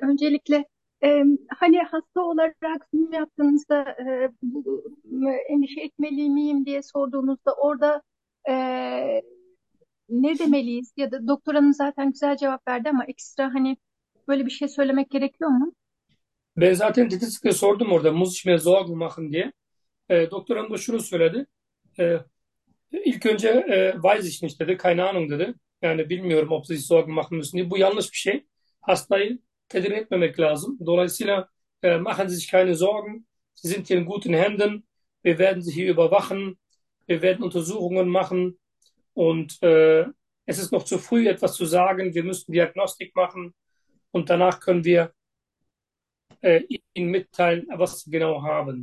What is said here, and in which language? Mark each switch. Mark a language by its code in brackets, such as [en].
[tr] Öncelikle hani hasta olarak sizin yaptığınızda bu, endişe etmeli miyim diye sorduğunuzda orada ne demeliyiz? Ya da doktoranın zaten güzel cevap verdi ama ekstra hani böyle bir şey söylemek gerekiyor mu? Ben zaten titizlikle sordum orada, muz içmeye zor mu machen diye. Doktorum da şunu söyledi. İlk önce [de] weiß ich nicht [tr] dedi, [de] keine Ahnung [tr] dedi. Yani bilmiyorum, [de] ob sie sich Sorgen machen müssen [tr] diye. Bu yanlış bir şey. Hastayı tedirgin etmemek lazım. Dolayısıyla [de] machen Sie sich keine Sorgen. Sie sind hier in guten Händen. Wir werden Sie hier überwachen. Wir werden Untersuchungen machen. Und es ist noch zu früh, etwas zu sagen. Wir müssen Diagnostik machen. Und danach können wir Ihnen mitteilen, was Sie genau haben.